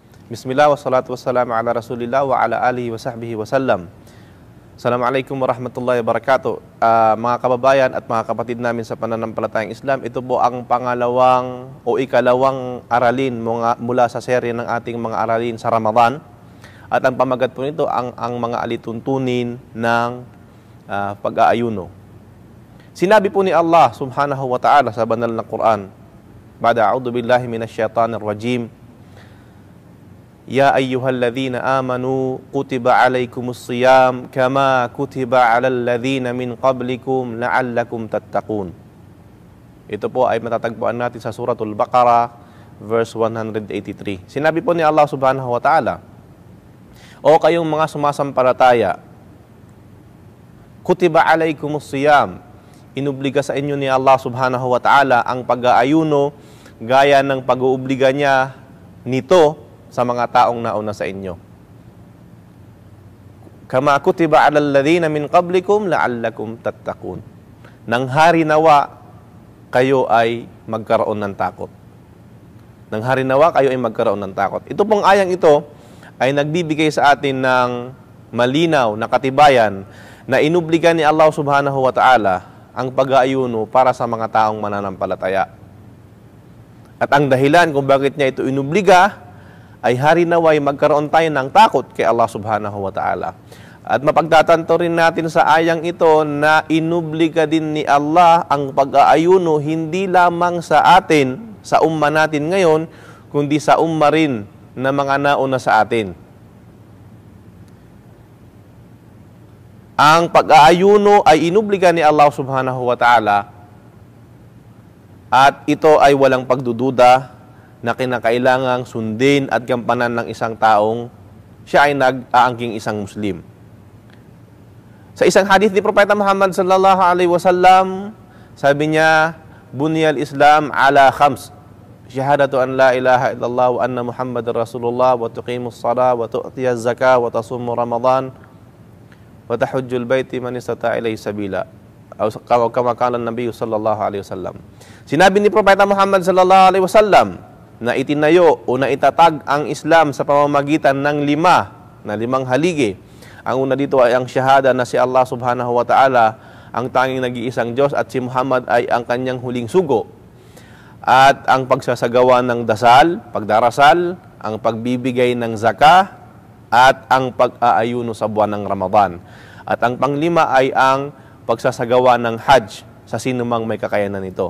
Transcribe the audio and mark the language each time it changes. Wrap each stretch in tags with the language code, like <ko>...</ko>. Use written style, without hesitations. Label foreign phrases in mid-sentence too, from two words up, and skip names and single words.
<ar>بسم الله والصلاة والسلام على رسول الله وعلى آله وصحبه وسلم. السلام عليكم ورحمة الله وبركاته.</ar> <tl>Mga kababayan at mga kapatid namin sa pananampalatayang Islam, ito po ang pangalawang o ikalawang aralin mula sa serye ng ating mga aralin sa Ramadan. At ang pamagat po nito ang mga alituntunin ng pag-aayuno. Sinabi po ni Allah</tl> <ar>سبحانه وتعالى</ar> <tl>sa banal na Quran,</tl> <ar>بعد أعوذ بالله من الشيطان الرجيم يا أيها الذين آمنوا كتب عليكم الصيام كما كتب على الذين من قبلكم لعلكم تتقون.</ar> <tl>Ito po ay matatagpuan natin sa Suratul Baqarah verse 183. Sinabi po ni Allah</tl> <ar>سبحانه وتعالى,</ar> <tl>O kayong mga sumasampalataya,</tl> <ar>كتب عليكم الصيام,</ar> <tl>inubliga sa inyo ni Allah</tl> <ar>سبحانه وتعالى</ar> <tl>ang pag-aayuno gaya ng pag-uubliga niya nito sa mga taong nauna sa inyo.</tl> <ar>كما كتب على الذين من قبلكم لعلكم تتقون.</ar> <tl>Nang hari nawa kayo ay magkaroon ng takot. Nang hari nawa kayo ay magkaroon ng takot. Ito pong ayang ito ay nagbibigay sa atin ng malinaw na katibayan na inubliga ni Allah</tl> <ar>سبحانه وتعالى</ar> <tl>ang pag-aayuno para sa mga taong mananampalataya. At ang dahilan kung bakit niya ito inubliga ay hari naway magkaroon tayo ng takot kay Allah</tl> <ar>سبحانه وتعالى.</ar> <tl>At mapagtatanto rin natin sa ayang ito na inubliga din ni Allah ang pag-aayuno hindi lamang sa atin, sa umma natin ngayon, kundi sa umma rin na mga nauna sa atin. Ang pag-aayuno ay inubliga ni Allah</tl> <ar>سبحانه وتعالى</ar> <tl>at ito ay walang pagdududa na kinakailangang sundin at gampanan ng isang taong siya ay nag-aangking isang Muslim. Sa isang hadith ni Propeta Muhammad</tl> <ar>صلى الله عليه وسلم,</ar> <tl>sabi niya,</tl> <ar>بني الإسلام على خمس شهادة أن لا إله إلا الله وأن محمدا رسول الله وتقيم الصلاة وتؤتي الزكاة وتصوم رمضان وتحج البيت من استطاع إليه سبيلا. كما قال النبي صلى الله عليه وسلم.</ar> <tl>Sinabi ni Propeta Muhammad</tl> <ar>صلى الله عليه وسلم</ar> <tl>na itinayo o na itatag ang Islam sa pamamagitan ng limang haligi. Ang una dito ay ang syahada na si Allah</tl> <ar>سبحانه وتعالى</ar> <tl>ang tanging nag-iisang Diyos at si Muhammad ay ang kanyang huling sugo. At ang pagsasagawa ng dasal, pagdarasal, ang pagbibigay ng zakah, at ang pag-aayuno sa buwan ng Ramadan. At ang panglima ay ang pagsasagawa ng Hajj sa sinumang may kakayanan nito.</tl>